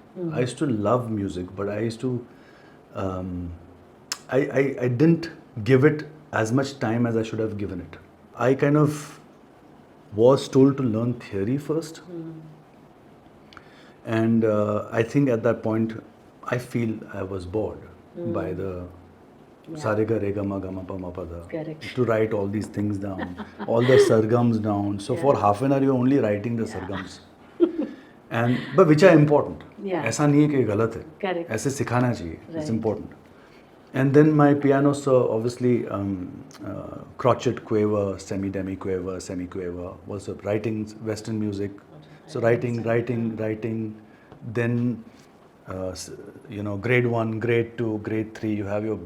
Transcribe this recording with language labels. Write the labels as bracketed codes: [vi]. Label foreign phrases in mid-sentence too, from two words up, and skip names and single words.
[en] I used to love music, but I used to, I didn't give it as much time as I should have given it. I kind of was told to learn theory first. And I think at that point, I feel I was bored by the Sarega, Rega, Ma, Ga, Ma, Pa, Ma, Pa, Da. Correct. To write all these things down, all the sargams down. So for half an hour, you're only writing the sargams. But which are important. Yeah. [hi] ऐसा नहीं है कि गलत है. [en] Correct. [hi] ऐसे सिखाना चाहिए. [en] It's Right. important. And then my piano, so obviously crotchet, quaver, semi-demi quaver, semi-quaver, was writing Western music. So writing. Then grade 1, grade 2, grade 3, you have your books.